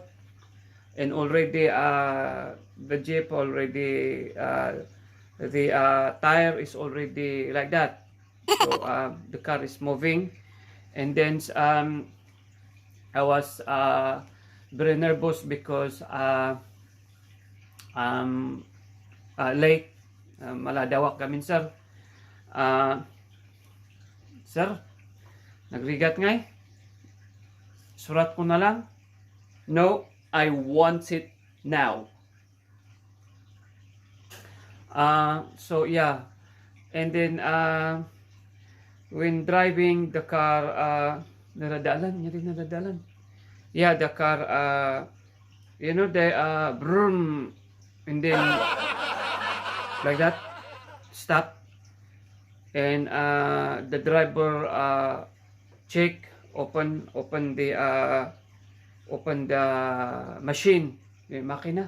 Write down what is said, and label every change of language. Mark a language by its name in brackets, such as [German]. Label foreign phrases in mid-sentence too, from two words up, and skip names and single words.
[English] And already the jeep already, the tire is already like that, so the car is moving. And then I was very nervous because late, [Iloko] maladawak kami, sir. Sir, nagrigat ngay, surat ko na lang. [English] No, I want it now. So yeah, and then when driving the car, naradalan. Yeah, the car, the vroom, and then like that, stop, and the driver check, open the machine, the makina.